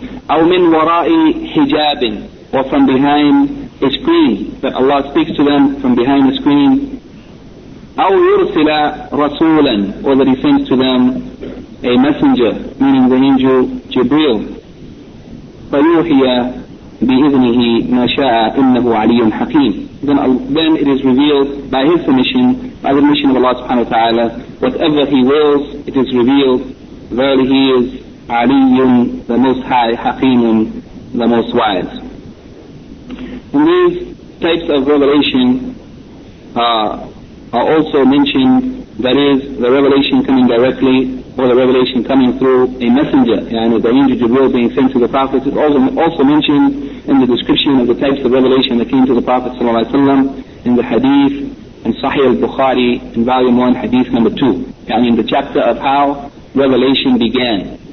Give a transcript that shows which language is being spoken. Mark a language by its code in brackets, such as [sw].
[ar] أو من وراء حجاب [en] or from behind a screen, that Allah speaks to them from behind a screen. [ar] أو يرسل رسولا, [en] or that he sends to them a messenger, meaning the angel Jibril. [ar] فيوحي بإذنه ما شاء إنه علي حكيم. [en] Then it is revealed by his permission, by the permission of Allah subhanahu wa ta'ala, whatever he wills, it is revealed. Verily he is Aliyun, the most high, Hakimun, the most wise. And these types of revelation are also mentioned, that is, the revelation coming directly, or the revelation coming through a messenger, and the angel Jibril being sent to the Prophet, is also mentioned in the description of the types of revelation that came to the Prophet in the hadith in Sahih al-Bukhari in volume 1, hadith number 2, and in the chapter of how revelation began.